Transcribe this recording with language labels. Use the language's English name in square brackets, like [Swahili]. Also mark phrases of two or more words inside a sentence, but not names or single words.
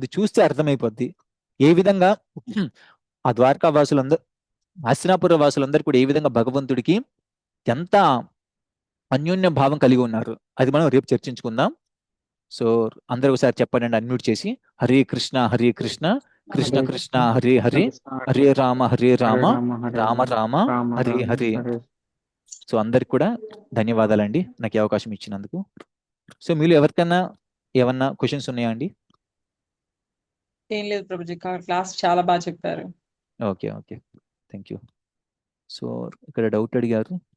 [Telugu] అది చూస్తే అర్థమైపోద్ది ఏ విధంగా ఆ ద్వారకా వాసులందరూ హస్తినాపుర వాసులందరూ కూడా ఏ విధంగా భగవంతుడికి ఎంత అన్యోన్య భావం కలిగి ఉన్నారు. అది మనం రేపు చర్చించుకుందాం. సో అందరూ ఒకసారి చెప్పండి, అన్మ్యూట్ చేసి. హరే కృష్ణ హరే కృష్ణ కృష్ణ హరే కృష్ణ కృష్ణ హరే హరే, కృష్ణ కృష్ణ హరే రామ హరే హరే రామ, రామ హరే రామ రామ రామ రామ హరే రామ హరే. హరే. సో అందరికి కూడా ధన్యవాదాలండి నాకు ఈ అవకాశం ఇచ్చినందుకు. సో మీరు ఎవరికైనా ఏమన్నా క్వశ్చన్స్ ఉన్నాయా అండి? ఏం లేదు ప్రభుజీ, క్లాస్ చాలా బాగా చెప్పారు. [English] okay okay, thank you. [Telugu] సో ఇక్కడ డౌట్ అడిగారు.